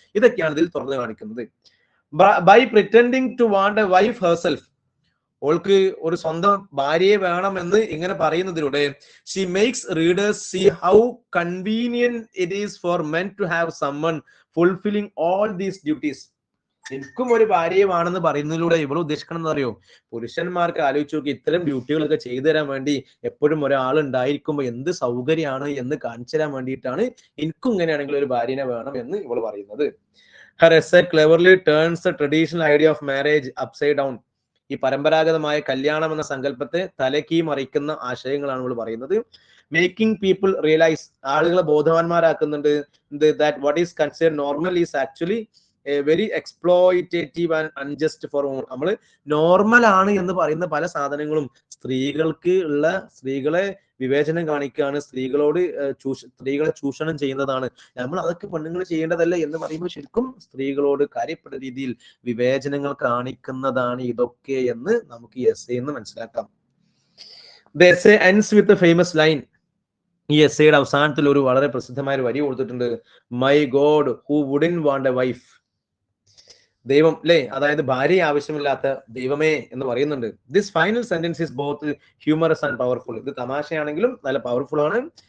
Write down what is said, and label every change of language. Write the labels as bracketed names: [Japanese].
[Malayalam] ഇതൊക്കെയാണ് ഇതിൽ തുറന്നു കാണിക്കുന്നത്. [English] by pretending to want a wife herself, [Malayalam] ഓൾക്ക് ഒരു സ്വന്തം ഭാര്യയെ വേണമെന്ന് ഇങ്ങനെ പറയുന്നതിലൂടെ [English] She makes readers see how convenient it is for men to have someone fulfilling all these duties. [Malayalam] എനിക്കും ഒരു ഭാര്യയെ വേണമെന്ന് പറയുന്നതിലൂടെ ഇവൾ ഉദ്ദേശിക്കണം അറിയോ, പുരുഷന്മാർക്ക് ആലോചിച്ച് നോക്കി, ഇത്തരം ഡ്യൂട്ടികളൊക്കെ ചെയ്തു തരാൻ വേണ്ടി എപ്പോഴും ഒരാൾ ഉണ്ടായിരിക്കുമ്പോൾ എന്ത് സൗകര്യമാണ് എന്ന് കാണിച്ചു തരാൻ വേണ്ടിയിട്ടാണ് എനിക്കും ഇങ്ങനെയാണെങ്കിൽ ഒരു ഭാര്യനെ വേണം എന്ന് ഇവൾ പറയുന്നത്. [English] Her essay cleverly turns the traditional idea of marriage upside down. [Malayalam] ഈ പരമ്പരാഗതമായ കല്യാണം എന്ന സങ്കല്പത്തെ തലക്കീ മറിക്കുന്ന ആശയങ്ങളാണ് നമ്മൾ പറയുന്നത്. [English] making people realise, [Malayalam] ആളുകളെ ബോധവാന്മാരാക്കുന്നുണ്ട് [English] that what is considered normal is actually a very exploitative and unjust for all. [Malayalam] നമ്മൾ നോർമൽ ആണ് എന്ന് പറയുന്ന പല സാധനങ്ങളും സ്ത്രീകളെ വിവേചനം കാണിക്കുകയാണ്, സ്ത്രീകളെ ചൂഷണം ചെയ്യുന്നതാണ്. നമ്മൾ അതൊക്കെ പെണ്ണുങ്ങൾ ചെയ്യേണ്ടതല്ല എന്ന് പറയുമ്പോൾ ശരിക്കും സ്ത്രീകളോട് കാര്യപ്പെട്ട രീതിയിൽ വിവേചനങ്ങൾ കാണിക്കുന്നതാണ് ഇതൊക്കെ എന്ന് നമുക്ക് ഈ എസ്സേ എന്ന് മനസ്സിലാക്കാം. [English] The essay ends with a famous line. [Malayalam] ഈ എസ്സേയുടെ അവസാനത്തിൽ ഒരു വളരെ പ്രസിദ്ധമായ ഒരു വരി കൊടുത്തിട്ടുണ്ട്, [English] My God who wouldn't want a wife. [Malayalam] ദൈവം അല്ലേ, അതായത് ഭാര്യയെ ആവശ്യമില്ലാത്ത ദൈവമേ എന്ന് പറയുന്നുണ്ട്. [English] This final sentence is both humorous and powerful. [Malayalam] ഇത് തമാശയാണെങ്കിലും നല്ല പവർഫുൾ ആണ്.